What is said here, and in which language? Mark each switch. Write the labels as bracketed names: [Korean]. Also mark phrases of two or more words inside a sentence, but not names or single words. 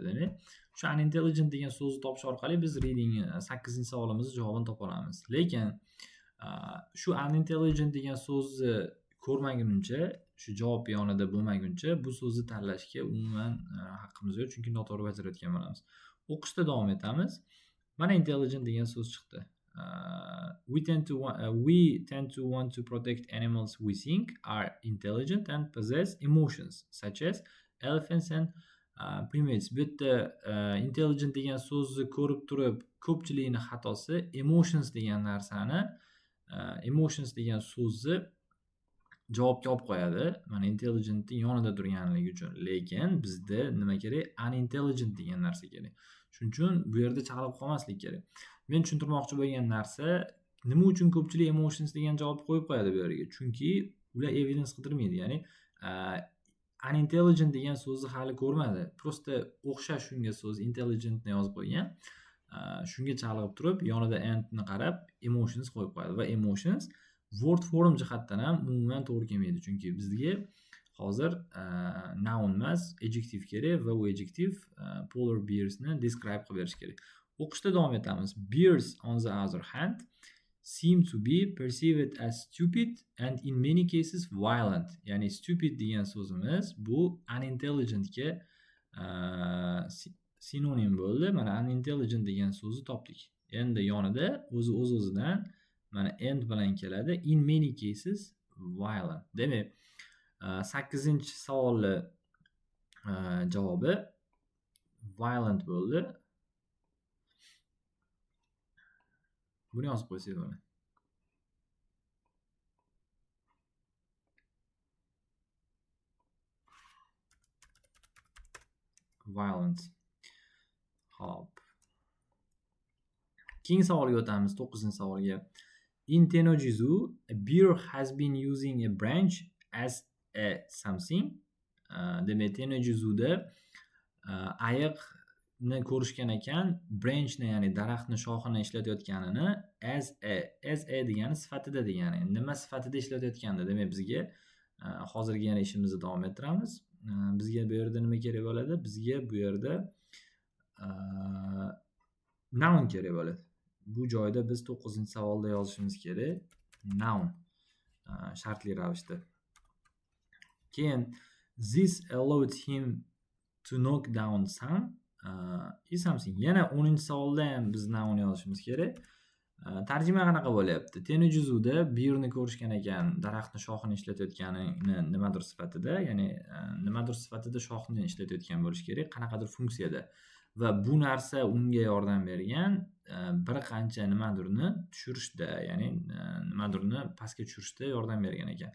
[Uzbek] Demak, shu unintelligent degan so'zni topish orqali biz reading 8-savolimizni javobini topa olamiz. Lekin shu unintelligent degan so'zni ko'rmaguncha, shu javob yonida bo'lmaguncha bu so'zni tanlashga umuman haqqimiz yo'q, chunki noto'g'ri bajarayotgan bo'lamiz. O'qishda davom etamiz. Mana intelligent degan so'z chiqdi. [English] We tend to want to protect animals we think are intelligent and possess emotions, such as elephants and primates. [Uzbek] Bu yerda intelligent degan so'zni ko'rib turib, ko'pchilikning xatosi emotions degan narsani, emotions degan so'zni javobga olib qo'yadi. Mana intelligentning yonida turganligi uchun. Lekin bizda nima kerak? Unintelligent degan narsa kerak. Shuning uchun bu yerda chaqalib qolmaslik kerak. Men tushuntirmoqchi bo'lgan narsa, nima uchun ko'pchilik emotions degan javobni qo'yib qo'yadi bu yerga? Chunki ular evidence qidirmaydi. Ya'ni unintelligent degan so'zni hali ko'rmadi. Prosta o'xshash shunga so'z intelligentni yozib qo'ygan. Shunga chalg'ib turib, yonida andni qarab emotions qo'yib qo'yadi va [English] emotions word form [Uzbek] jihatdan ham umuman to'g'ri kelmaydi. Chunki bizga hozir noun emas, adjective kerak va u [English] adjective polar bearsni describe [Uzbek] qilib berish kerak. O'qishda davom etamiz. [English] Bears on the other hand seem to be perceived as stupid and in many cases violent. [Uzbek] Ya'ni stupid degan so'zimiz bu unintelligentga sinonim bo'ldi. Mana unintelligent degan so'zni topdik. Endi yonida o'z-o'zidan mana end bilan keladi. [English] In many cases violent. [Uzbek] Demak, 8-savolni javobi violent bo'ldi. Buni yozib qo'ysak bo'ladi. Violent. Hop. Keyingi savolga o'tamiz, 9-savolga. [English] In Tennojizu, a bear has been using a branch as a something. [Uzbek] Demak, Tennojizuda ayiqni ko'rishgan ekan, branchni, ya'ni daraxtni shoxini ishlatayotganini [English] as a [Uzbek] degani sifatida degani. Nima sifatida ishlatayotganda, demak bizga hozirgi yana ishimizni davom ettiramiz. Bizga bu yerda nima kerak bo'ladi? Bizga bu yerda noun kerak bo'ladi. Bu joyda biz 9-savolda yozishimiz kerak. Noun shartli ravishda. [English] Keyin this allowed him to knock down some is something. [Uzbek] Yana 10-savolda ham biz noun yozishimiz kerak. Tarjima qanaqa bo'lyapti? Tennojizuda bearni ko'rishgan ekan, daraxtni shoxini ishlatayotganini nimadir sifatida, ya'ni nimadir sifatida shoxni ishlatayotgan bo'lish kerak, qanaqadir funksiyada. Va bu narsa unga yordam bergan bir qancha nimadirni tushirishda, ya'ni nimadirni pastga tushirishda yordam bergan ekan.